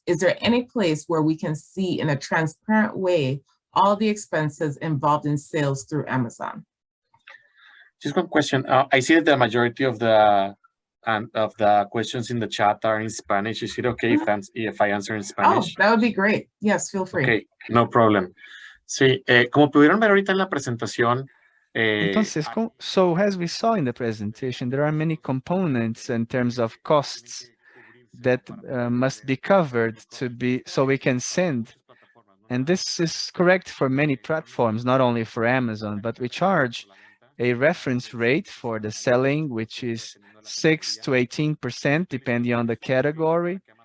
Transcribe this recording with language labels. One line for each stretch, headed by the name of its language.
English: Is there any place where we can see in a transparent way all the expenses involved in sales through Amazon? Just one question. I see that the majority of the questions in the chat are in Spanish. Is it okay if I answer in Spanish? Oh, that would be great. Yes, feel free. Okay, no problem.
Spanish: Sí, como pudieron ver ahorita en la presentación.
English: Entonces, so as we saw in the presentation, there are many components in terms of costs that must be covered so we can send. And this is correct for many platforms, not only for Amazon, but we charge a reference rate for the selling, which is 6 to 18%, depending on the category.